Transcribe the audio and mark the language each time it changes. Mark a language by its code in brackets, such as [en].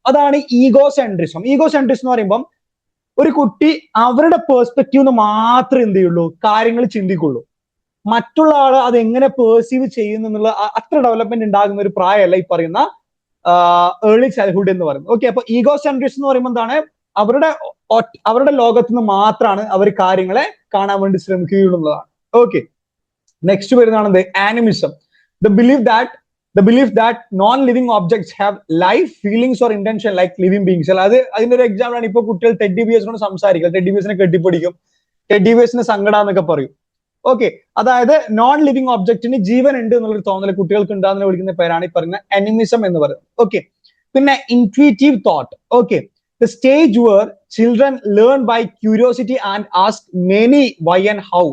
[ml] അതാണ് egocentrism. Egocentrism എന്ന് പറയുമ്പോൾ ഒരു കുട്ടി അവരുടെ പേഴ്സ്പെക്റ്റീവ് മാത്രമേ എന്ത് ചെയ്യുള്ളൂ, കാര്യങ്ങൾ ചിന്തിക്കുള്ളൂ. മറ്റുള്ള ആള് അത് എങ്ങനെ പേഴ്സീവ് ചെയ്യുന്നു എന്നുള്ള അത്ര ഡെവലപ്മെന്റ് ഉണ്ടാകുന്ന ഒരു പ്രായമല്ല ഈ പറയുന്ന ഏർലി ചൈൽഡ്ഹുഡ് എന്ന് പറയുന്നത്. ഓക്കെ, അപ്പൊ ഈഗോസെൻട്രിസം എന്ന് പറയുമ്പോൾ എന്താണ്, അവരുടെ ലോകത്ത് നിന്ന് മാത്രമാണ് അവർ കാര്യങ്ങളെ കാണാൻ വേണ്ടി ശ്രമിക്കുകയുള്ളൂ എന്നതാണ്. ഓക്കെ, നെക്സ്റ്റ് വരുന്നതാണ് എന്ത് [en] Animism, the belief that non-living objects have life, feelings or intention like living beings. [ml] അത് അതിന്റെ ഒരു എക്സാമ്പിൾ ആണ്. ഇപ്പൊ കുട്ടികൾ ടെഡ്ഡി ബിയേഴ്സിനോട് സംസാരിക്കുക, ടെഡ്ഡി ബിയേഴ്സിനെ കെട്ടിപ്പിടിക്കും, ടെഡ്ഡി ബിയേഴ്സിന് സങ്കടാന്നൊക്കെ പറയും. ഓക്കെ, അതായത് നോൺ ലിവിങ് ഒബ്ജക്റ്റിന് ജീവൻ ഉണ്ട് എന്നുള്ളൊരു തോന്നൽ കുട്ടികൾക്ക് ഉണ്ടാകുന്ന വിളിക്കുന്ന പേരാണ് ഈ പറയുന്ന അനിമിസം എന്ന് പറയുന്നത്. [en] Okay, പിന്നെ intuitive thought. Okay, the stage where children learn by curiosity and ask many why and how.